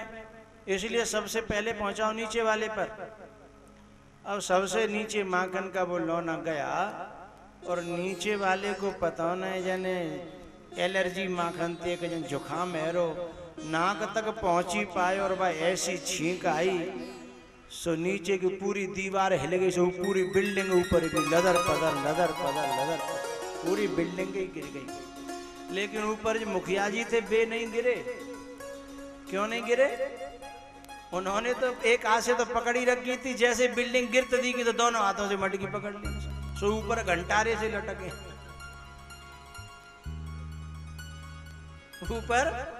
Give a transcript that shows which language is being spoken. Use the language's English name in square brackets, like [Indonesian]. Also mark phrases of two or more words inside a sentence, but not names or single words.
[Hindi] इसलिए सबसे पहले पहुंचाओ नीचे वाले पर। अब सबसे नीचे माखन का वो लौना गया और नीचे वाले को पता नहीं जाने एलर्जी माखन ते के जन जुखाम है रो, नाक तक पहुंची पाए और वह ऐसी छींक आई सो नीचे की पूरी दीवार हिल गई, सो पूरी बिल्डिंग ऊपर की लदर पदर लदर पदर लदर पदर पूरी बिल्डिंग ही गिर गई। लेकिन ऊपर जो मुखिया जी थे वे नहीं गिरे। क्यों नहीं गिरे? उन्होंने तो एक हाथ से तो पकड़ी रखी थी, जैसे बिल्डिंग गिरत दी की तो दोनों हाथों से मटकी पकड़ ली, सो ऊपर घंटारे से लटके ऊपर।